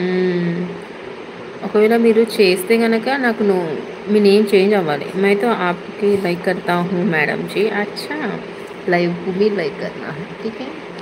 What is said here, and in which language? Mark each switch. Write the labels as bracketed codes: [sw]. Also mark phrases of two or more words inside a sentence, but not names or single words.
[te] ఒకవేళ మీరు చేస్తే కనుక నాకు మీ [en] name change [te] అవ్వాలి. [hi] मैं तो आपकी लाइक करता हूँ मैडम जी. अच्छा लाइव को भी लाइक करना है, ठीक है.